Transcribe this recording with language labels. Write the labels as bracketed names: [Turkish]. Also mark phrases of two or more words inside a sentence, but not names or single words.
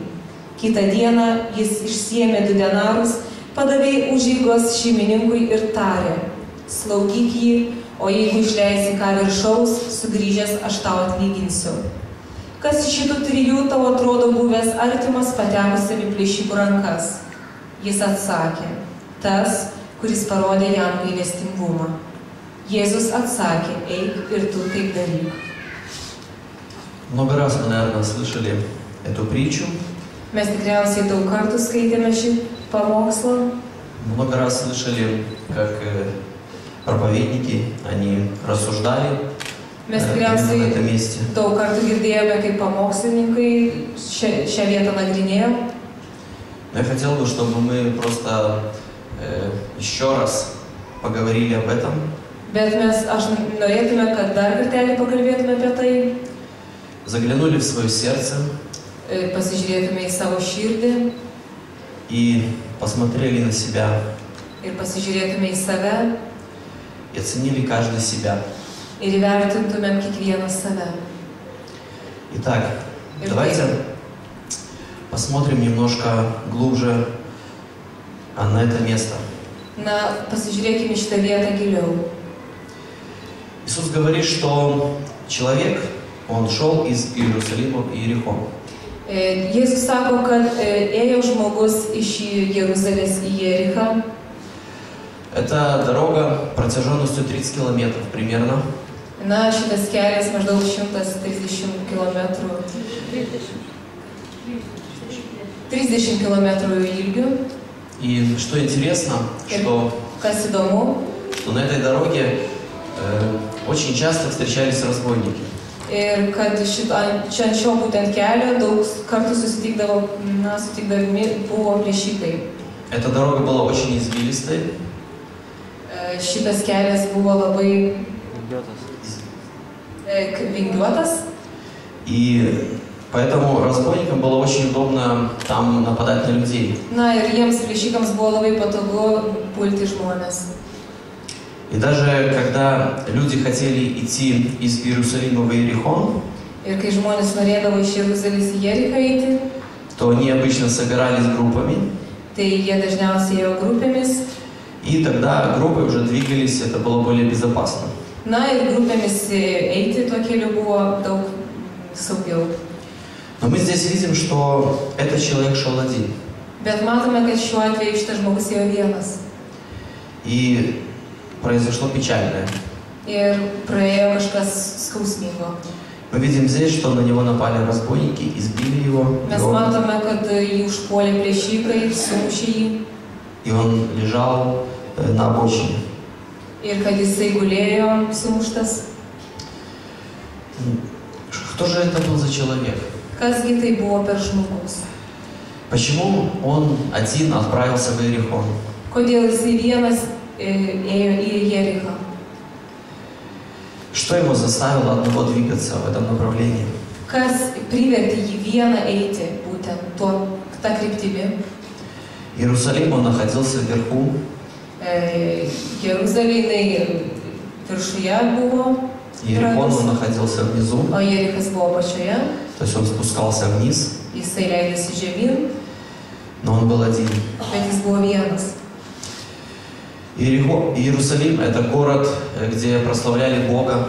[Lithuanian] Kitą dieną jis išsiėmė 2 denarus, padavė užeigos šeimininkui ir tarė: «Slaugyk jį, o jeigu išleisi ką viršaus, sugrįžęs aš tau atlyginsiu». Kas iš šitų 3 tau atrodo buvęs artimas patekusiam į plėšikų rankas? Jis atsakė: tas, kuris parodė jam gailestingumą. Jėzus atsakė: eik ir tu taip daryk. [Russian] Много раз мы, наверное, слышали эту притчу. [Lithuanian] Mes tikriausiai daug kartų skaitėme šį pamokslą. [Russian] Много раз слышали, как проповедники, они рассуждали [Lithuanian] Mes [Russian] на [Lithuanian] tikriausiai [Russian] этом месте. [Lithuanian] daug kartų girdėjome, kaip pamokslininkai šią vietą nagrinėjo. [Russian] Но я хотел бы, чтобы мы просто еще раз поговорили об этом. [Lithuanian] Bet aš norėtume, kad dar kartelį pakalbėtume apie tai. [Russian] Заглянули в свое сердце. [Lithuanian] Pasižiūrėtume į savo širdį. [Russian] И посмотрели на себя. [Lithuanian] Ir pasižiūrėtume į save. [Russian] И оценили каждый себя. [Lithuanian] Ir įvertintumėm kiekvieną save. [Russian] Итак, давайте посмотрим немножко глубже на это место. [Lithuanian] Na, pasižiūrėkime šitą vietą giliau. [Russian] Иисус говорит, что человек, он шел из Иерусалима в Иерихон. [Lithuanian] Jėzus sako, kad ėjo žmogus iš Jeruzalės į Jerichą. [Russian] Это дорога протяженностью 30 километров примерно. [Lithuanian] Na, šitas kelias maždaug 130 km. 30 km ilgiu. [Russian] И что интересно, что [Lithuanian] Kas įdomu, [Russian] на этой дороге очень часто встречались разбойники. [Lithuanian] ir kad čia ant šio būtent kelio daug kartų sutikdami buvo plėšikai. [Russian] Эта дорога была очень извилистой. [Lithuanian] Šitas kelias buvo labai vingiuotas. [Russian] И поэтому разбойникам было очень удобно там нападать на людей. [Lithuanian] Na ir jiems plėšikams buvo labai patogu pulti žmonės. [Russian] И даже когда люди хотели идти из Иерусалима в Иерихон, [Lithuanian] Ir kai žmonės norėdavo iš Jeruzalės į Jerichą eiti, [Russian] то они обычно собирались группами. [Lithuanian] tai jie dažniausiai ėjo grupėmis. [Russian] И тогда группы уже двигались, это было более безопасно. [Lithuanian] Na ir grupėmis eiti tuo keliu buvo daug saugiau. [Russian] Но мы здесь видим, что этот человек шел один. [Lithuanian] Bet matome, kad šiuo atveju šitas žmogus ėjo vienas. [Russian] И произошло печальное. [Lithuanian] Ir praėjo kažkas skausmingo. [Russian] Мы видим здесь, что на него напали разбойники, избили его. [Lithuanian] Mes matome, kad jį užpuolė plėšikai, sumušė jį. [Russian] И он лежал на обочине. [Lithuanian] Ir kad jisai gulėjo sumuštas. [Russian] Кто же это был за человек? [Lithuanian] Kasgi tai buvo per žmogus? [Russian] Почему он один отправился в Иерихон? [Lithuanian] Kodėl jisai vienas ėjo į Jerichą? [Russian] Что его заставило одного двигаться в этом направлении? [Lithuanian] Kas privertė jį vieną eiti būtent tą kryptimį? [Russian] Иерусалим, он находился вверху. [Lithuanian] Jeruzalė viršuje buvo, [Russian] Иерихон, он находился внизу. [Lithuanian] o Jerichas buvo apačioje. [Russian] То есть он спускался вниз, [Lithuanian] Jisai leidėsi žemyn, [Russian] но он был один. [Lithuanian] bet jis buvo vienas. [Russian] Иерусалим – это город, где прославляли Бога.